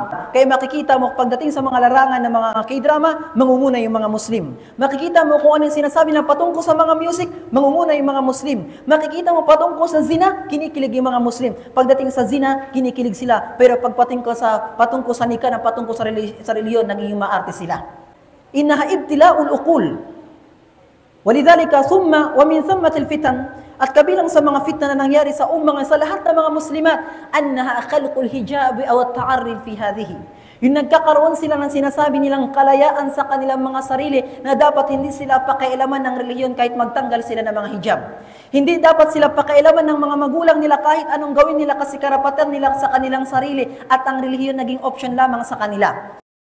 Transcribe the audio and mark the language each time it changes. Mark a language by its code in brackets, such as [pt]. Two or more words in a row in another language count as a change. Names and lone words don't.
[tl] Kaya makikita mo pagdating sa mga larangan ng mga K-drama, mangunguna yung mga Muslim. Makikita mo kung anong sinasabi ng patungkol sa mga music, mangunguna yung mga Muslim. Makikita mo patungkol sa zina, kinikilig yung mga Muslim. Pagdating sa zina, kinikilig sila. Pero pag patungkol sa nikah, patungkol sa reliyon, naging maarte sila. [ar] إنها ابتلاء العقول. ولذلك ثم ومن ثمة الفتن, [tl] at kabilang sa mga fitna na nangyari sa ummah sa lahat ng mga muslimat, [ar] أنها خلع الحجاب أو التعري في هذه. [tl] Yung nagkakaroon sila ng sinasabi nilang kalayaan sa kanilang mga sarili na dapat hindi sila pakialaman ng relihiyon kahit magtanggal sila ng mga hijab. Hindi dapat sila pakialaman ng mga magulang nila kahit anong gawin nila kasi karapatan nila sa kanilang sarili at ang relihiyon naging option lamang sa kanila.